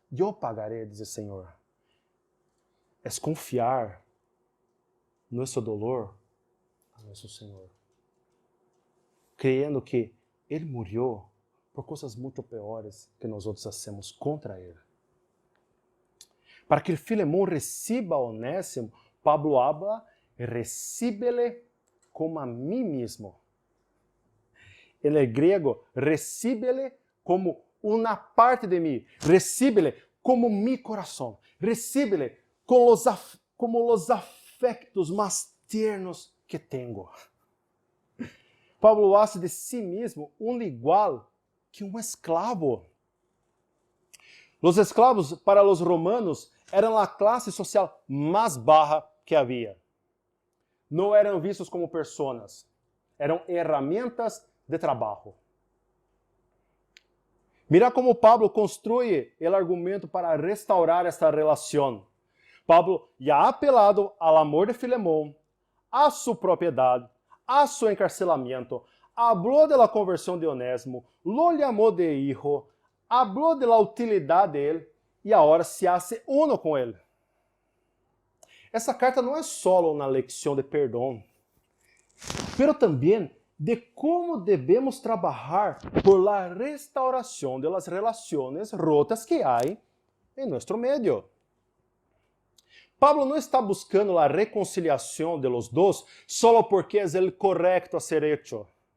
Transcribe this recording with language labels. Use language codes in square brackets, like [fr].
[pt] Eu pagaré, diz o Senhor. Es confiar nosso dolor a nosso Senhor. Creyendo que Ele morreu por coisas muito piores que nós outros hacemos contra Ele. [es] Para que Filemón reciba a Onésimo, Pablo habla, recíbele como a mí mismo. En el griego, recíbele como una parte de mí. Recíbele como mi corazón. Recíbele como los afectos más tiernos que tengo. Pablo hace de sí mismo un igual que [pt] um escravo. Os escravos, para os romanos, eram a classe social mais baixa que havia. Não eram vistos como pessoas, eram ferramentas de trabalho. [es] Mira como Pablo construye o argumento para restaurar esta relação. Pablo, [pt] já apelado ao amor de Filemón, a sua propriedade, a seu encarcelamento, [es] habló de la conversión de Onésimo, lo llamó de hijo, habló de la utilidad de él y ahora se hace uno con él. [pt] Essa carta não é só uma lecção de perdão, pero também de como devemos trabalhar por la restauração [es] de las relaciones rotas [pt] que há em nosso meio. Pablo não está buscando a reconciliação [es] de los dos [pt] só porque é o correto a [es] ser hecho.